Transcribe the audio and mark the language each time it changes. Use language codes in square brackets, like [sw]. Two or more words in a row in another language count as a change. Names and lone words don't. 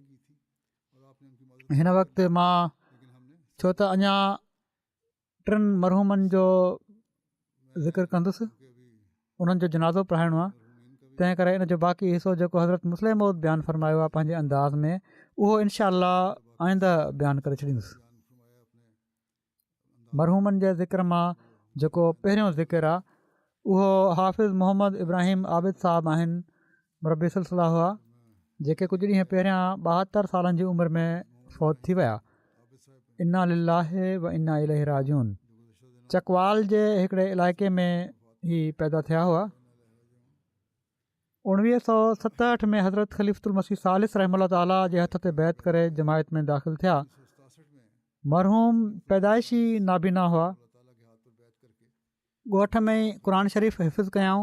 [sd] हिन वक़्तु मां छो त अञा 3 मरहूमनि जो ज़िक्र कंदुसि, उन्हनि जो जनाज़ो पढ़ाइणो आहे, तंहिं करे इन जो बाक़ी हिसो जेको हज़रत मुस्लिम मौद बयानु फ़रमायो आहे पंहिंजे अंदाज़ में, उहो [ar] إن شاء الله [sd] आईंदा बयानु करे छॾींदुसि। मरहूमनि जे ज़िक्र मां जेको पहिरियों ज़िक्र आहे उहो हाफ़िज़ मोहम्मद इब्राहिम आबिद साहिबु आहिनि, मुरबी सिलसिला हुआ, जेके कुझु ॾींहं पहिरियां 72 सालनि जी उमिरि में फ़ौत थी विया। [ar] إنا لله وإنا إليه راجعون. [sd] चकवाल जे हिकिड़े इलाइक़े में ही पैदा थिया हुआ। 1967 में हज़रत ख़लीफ़तुल मसीह सालिस रहमतुल्लाह ताला जे हथ ते बैत करे जमायत में दाख़िल थिया। मरहूम पैदाइशी नाबीना हुआ। ॻोठ में ई क़ुर शरीफ़ हिफ़्ज़ कयाऊं।